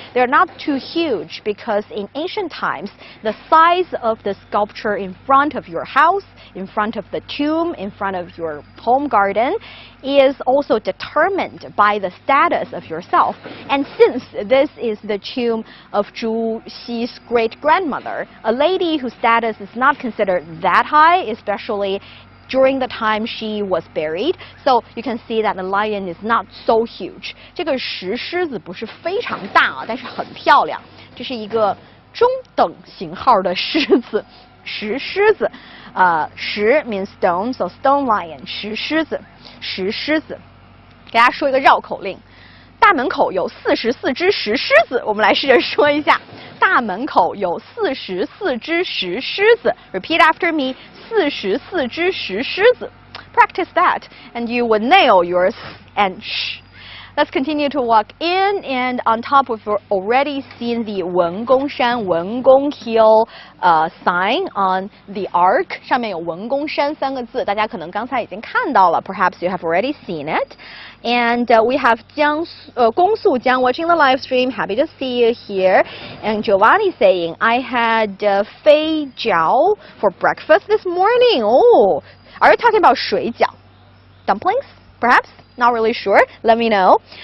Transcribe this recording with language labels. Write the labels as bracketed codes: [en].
[en] They're not too huge because in ancient times, the size of the sculpture in front of your house, in front of the tomb, in front of your home garden is also determined by the status of yourself. And since this is the tomb of Zhu Xi's great-grandmother, a lady whose status is not considered that high, especially during the time she was buried, so you can see that the lion is not so huge. [zh] 这个石狮子不是非常大啊，但是很漂亮。这是一个中等型号的狮子，石狮子。 [en] 石 means stone, so stone lion. [zh] 石狮子，石狮子。给大家说一个绕口令：大门口有44只石狮子。我们来试着说一下：大门口有44只石狮子。 [en] Repeat after me. [zh] 44只石狮子. [en] Practice that, and you would nail yours and sh. Let's continue to walk in, and on top we've already seen the Wengong Shan, Wengong Hill sign on the arc. [zh] 上面有文公山3个字，大家可能刚才已经看到了。 [en] Perhaps you have already seen it. And we have Gong Su Jiang watching the live stream. Happy to see you here. And Giovanni saying, I had fei jiao for breakfast this morning. Oh, are you talking about 水饺? Dumplings, perhaps? Not really sure. Let me know.